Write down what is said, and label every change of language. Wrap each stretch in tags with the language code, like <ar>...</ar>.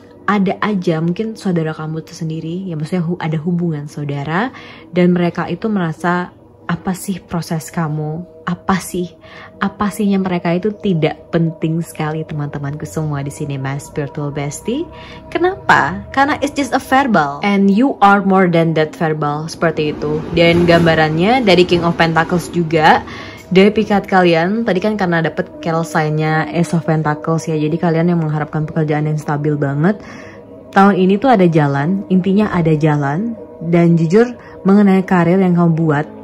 <id>Ada aja mungkin saudara kamu itu sendiri, ya maksudnya ada hubungan saudara, dan mereka itu merasa apa sih proses kamu, apa sihnya mereka itu tidak penting sekali teman-temanku semua di sini, Mas Spiritual Bestie. Kenapa? Karena</id> <en>it's just a verbal and you are more than that verbal,</en> <id>seperti itu. Dan gambarannya dari King of Pentacles juga, dari pikat kalian tadi kan karena dapet Carol sign-nya Ace of Pentacles ya, jadi kalian yang mengharapkan pekerjaan yang stabil banget. Tahun ini tuh ada jalan, intinya ada jalan, dan jujur mengenai karir yang kamu buat</id>